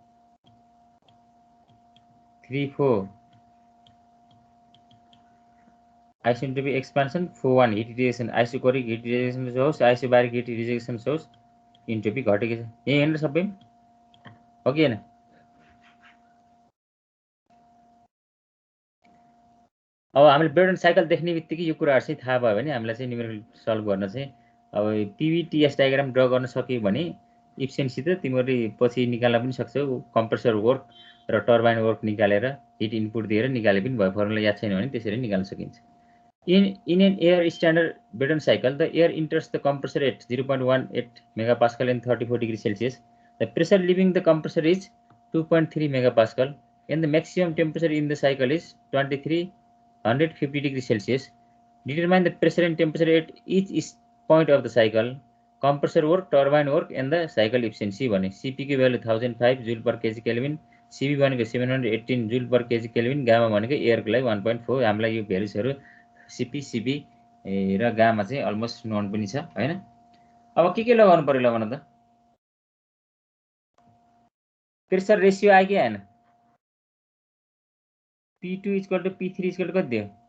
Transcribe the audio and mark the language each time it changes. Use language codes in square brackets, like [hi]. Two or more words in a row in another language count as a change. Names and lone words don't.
[ne] 3 4 [en] isentropic expansion [ne] 4 1 [en] heat rejection isochoric heat rejection [ne] होस् [en] isobaric heat rejection [ne] होस् इन्ट्रोपी घटेकै छ यही हैन सबै हो कि हैन अब हामीले ब्रेटन साइकल देख्ने बित्तिकै यो कुराहरु चाहिँ थाहा भयो भने हामीलाई चाहिँ [en] numerical solve [ne] गर्न चाहिँ अब पिभीटीएस [en] diagram draw [ne] गर्न सक्यो भने इफिसिएन्सी त तिमीहरूले पछि निकाल्न पनि सक्छौ [en] compressor work [ne] र [en] turbine work [ne] निकालेर [en] heat input [ne] दिएर निकाले पनि भयो फर्मुला याद छैन भने त्यसरी निकाल्न सकिन्छ [en] in an air standard Brayton cycle the air enters the compressor at 0.18 megapascal and 34 degrees Celsius the pressure leaving the compressor is 2.3 megapascal and the maximum temperature in the cycle is 2350 degrees Celsius determine the pressure and temperature at each point of the cycle compressor work turbine work and the cycle efficiency [ne] भने CP को value [en] 1005 joule per kg Kelvin [ne] CB भनेको [en] 718 joule per kg Kelvin [ne] गामा भनेको एयर को लागि 1.4 हामीलाई यो भ्यालुजहरु CP CB र गामा चाहिँ [en] almost known [ne] पनि छ हैन अब के लगाउनु पर्यो ल भन त [en] pressure ratio [ne] आयो कि आएन P2 P3 कति दियो